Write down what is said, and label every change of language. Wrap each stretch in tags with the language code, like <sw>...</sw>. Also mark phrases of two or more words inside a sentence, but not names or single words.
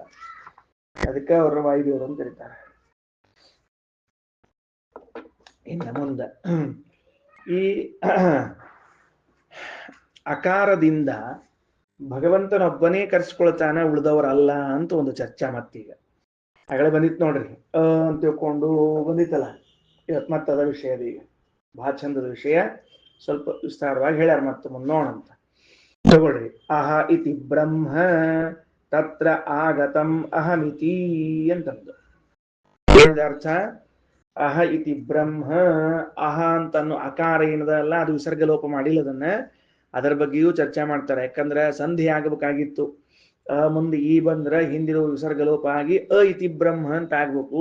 <kn>ಅದಕ್ಕೆ ಅವ್ರನ್ನ ವಾಯುದೇವರು ಅಂತ ಕರೀತಾರೆ. ಇನ್ನು ಮುಂದೆ ಈ ಅಕಾರದಿಂದ ಭಗವಂತನೊಬ್ಬನೇ ಕರ್ಸ್ಕೊಳ್ತಾನೆ, ಉಳಿದವರಲ್ಲ ಅಂತ ಒಂದು ಚರ್ಚಾ. ಮತ್ತೀಗ ಆಗಲೇ ಬಂದಿತ್ತು ನೋಡ್ರಿ, ಅಂತ ತಿಳ್ಕೊಂಡು ಬಂದಿತ್ತಲ್ಲ. ಇವತ್ತು ಮತ್ತದ ವಿಷಯದ ಈಗ ಬಹಳ ಚಂದದ ವಿಷಯ, ಸ್ವಲ್ಪ ವಿಸ್ತಾರವಾಗಿ ಹೇಳ್ಯಾರ. ಮತ್ತೆ ಮುಂದೆ ನೋಡಂತ ತಗೊಳ್ರಿ.</kn> <sa>ಅಹ ಇತಿ ಬ್ರಹ್ಮ ತತ್ರ ಆಗತಂ ಅಹಮಿತಿ</sa> <kn>ಅಂತಂದು ಅರ್ಥ.</kn> <sa>ಅಹ ಇತಿ ಬ್ರಹ್ಮ,</sa> <kn>ಅಹ ಅಂತನ್ನು ಅಕಾರ ಏನದಲ್ಲ ಅದು ವಿಸರ್ಗ ಲೋಪ ಮಾಡಿಲ್ಲ. ಅದರ ಬಗ್ಗೆಯೂ ಚರ್ಚೆ ಮಾಡ್ತಾರೆ. ಯಾಕಂದ್ರೆ ಸಂಧಿ ಆಗಬೇಕಾಗಿತ್ತು. ಮುಂದೆ ಈ ಬಂದ್ರೆ ಹಿಂದಿರೋ ವಿಸರ್ಗ ಲೋಪ ಆಗಿ</kn> <sa>ಅ ಇತಿ ಬ್ರಹ್ಮ</sa> <kn>ಅಂತ ಆಗ್ಬೇಕು.</kn>